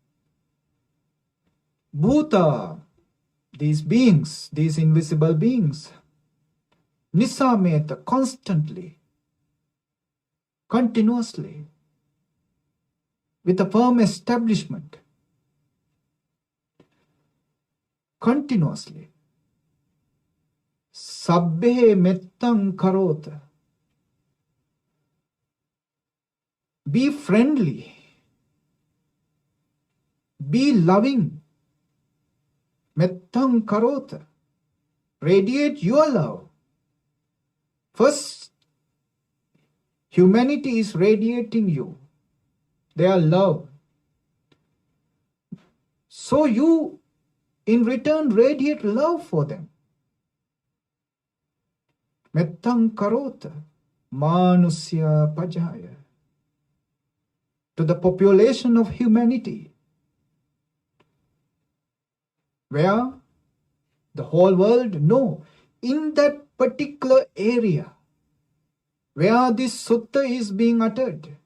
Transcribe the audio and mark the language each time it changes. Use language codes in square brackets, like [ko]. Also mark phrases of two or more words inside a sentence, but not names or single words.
[en] Bhuta, these beings, these invisible beings, Nisameta, constantly, continuously, with a firm establishment, continuously. [pi] Sabbe mettam karota. [en] Be friendly. Be loving. [pi] Mettam karota. [en] Radiate your love. First, humanity is radiating you, their love. So you, in return, radiate love for them. [pi] Mettam karota manusya pajaya. [en] To the population of humanity, where the whole world, no, in that particular area where this sutta is being uttered,